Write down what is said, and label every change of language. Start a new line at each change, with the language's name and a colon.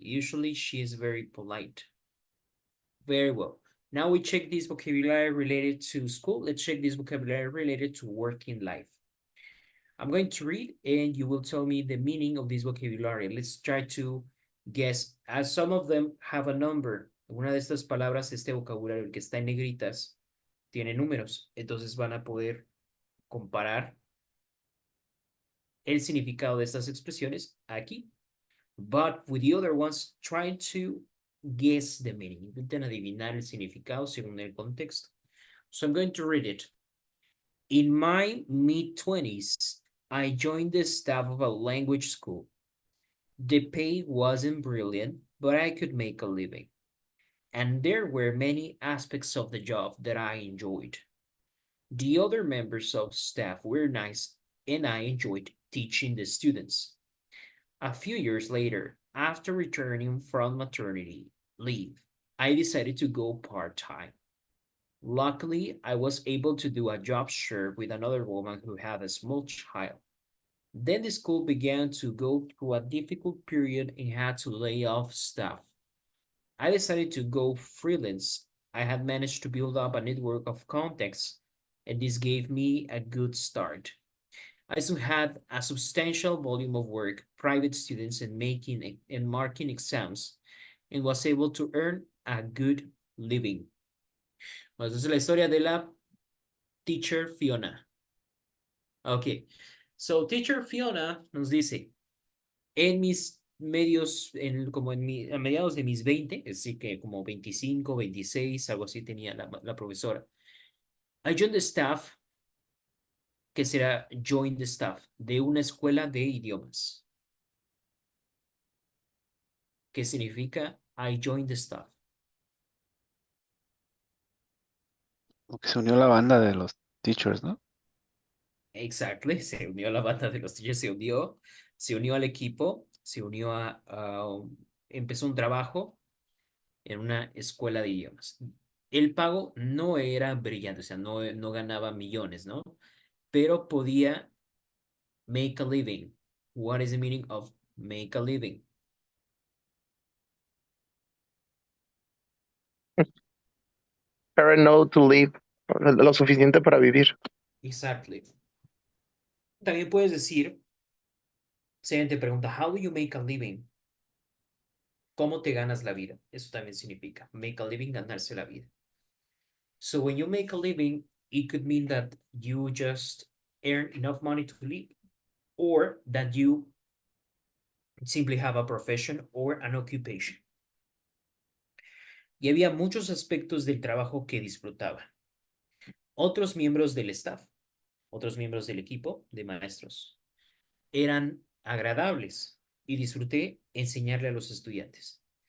English: Usually she is very polite. Very well. Now we check this vocabulary related to school. Let's check this vocabulary related to working life. I'm going to read and you will tell me the meaning of this vocabulary. Let's try to guess, as some of them have a number.
Spanish: Una de estas palabras, este vocabulario, el que está en negritas, tiene números. Entonces van a poder comparar el significado de estas expresiones aquí.
English: But with the other ones, try to guess the meaning.
Spanish: Intenten adivinar el significado según el contexto.
English: So I'm going to read it. In my mid-20s, I joined the staff of a language school. The pay wasn't brilliant, but I could make a living. And there were many aspects of the job that I enjoyed. The other members of staff were nice, and I enjoyed teaching the students. A few years later, after returning from maternity leave, I decided to go part-time. Luckily, I was able to do a job share with another woman who had a small child. Then the school began to go through a difficult period and had to lay off staff. I decided to go freelance. I had managed to build up a network of contacts, and this gave me a good start. I also had a substantial volume of work, private students, and marking exams, and was able to earn a good living.
Spanish: Bueno, esa es la historia de la teacher Fiona. Ok, so teacher Fiona nos dice, en mis medios, a mediados de mis 20, es decir que como 25, 26, algo así tenía la profesora.
English: I joined the staff,
Spanish: que será
English: join the staff,
Spanish: de una escuela de idiomas. ¿Qué significa
English: I joined the staff?
Spanish: Porque se unió la banda de los teachers, ¿no? Exactly, se unió a la banda de los teachers, se unió al equipo, se unió empezó un trabajo en una escuela de idiomas. El pago no era brillante, o sea, no ganaba millones, ¿no? Pero podía
English: make a living. What is the meaning of make a living? Earn enough to live,
Spanish: lo suficiente para vivir.
English: Exactly.
Spanish: También puedes decir, si alguien te pregunta,
English: how do you make a living?
Spanish: ¿Cómo te ganas la vida? Eso también significa
English: make a living,
Spanish: ganarse la vida.
English: So when you make a living, it could mean that you just earn enough money to live, or that you simply have a profession or an occupation.
Spanish: Y había muchos aspectos del trabajo que disfrutaba. Otros miembros del staff, otros miembros del equipo de maestros, eran agradables y disfruté enseñarle a los estudiantes.